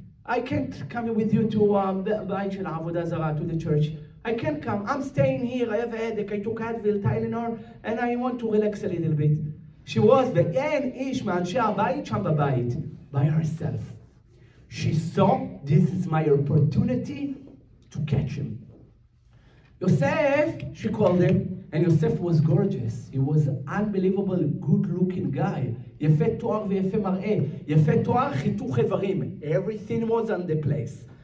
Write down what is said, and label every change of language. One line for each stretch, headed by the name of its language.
English: I can't come with you to
Hebrew: בית של העבודה זרה,
English: to the church. I can't come, I'm staying here, I have a headache, I took Advil, Tylenol, and I want to relax a little bit. She was
Hebrew: ואין איש מאנשי הבית שם בבית.
English: By herself. She saw this is my opportunity to catch him. Yosef, she called him, and Yosef was gorgeous. He was an unbelievable, good-looking guy.
Hebrew: יפה תואר ויפה מראה. יפה תואר, חיתוך איברים.
English: Everything was on the place.